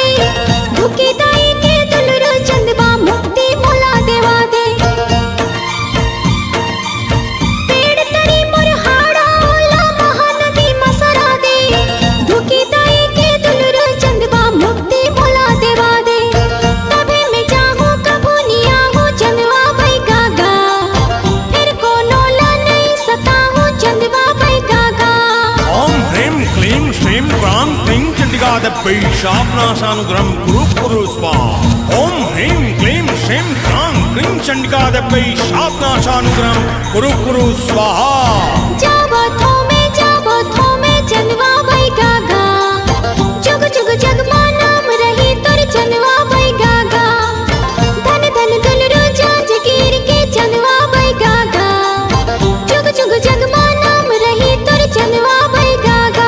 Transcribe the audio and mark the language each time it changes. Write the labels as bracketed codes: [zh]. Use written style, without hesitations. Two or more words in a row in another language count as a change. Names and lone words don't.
[hne] धुकी दाई के दुलरू चंदवा, मुक्ति मोला देवा दे। पेड़ तड़ी मुरहाड़ा होला, महानदी मसरा दे। धुकी दाई के दुलरू चंदवा, मुक्ति मोला देवा दे। तभी मैं चाहूँ कबू निया हूँ चंदवा भाई गागा, फिर कोनो ला नहीं सता हूँ चंदवा भाई गागा। [sa] ओम ह्रीं क्लीं श्रीं क्रां क्लीं चंडिकादेवी शापनाशानुग्रहं कुरु कुरु स्वाहा। ओम ह्रीं क्लीं श्रीं क्रां क्लीं चंडिकादेवी शापनाशानुग्रहं कुरु कुरु स्वाहा। [hne] जाबो थो में चंदवा भाई गागा, जुग जुग जग मानम रही तोर चंदवा भाई गागा। धन धन दुलरू जांजगीर के चंदवा भाई गागा, जुग जुग जग मानम रही तोर चंदवा भाई गागा।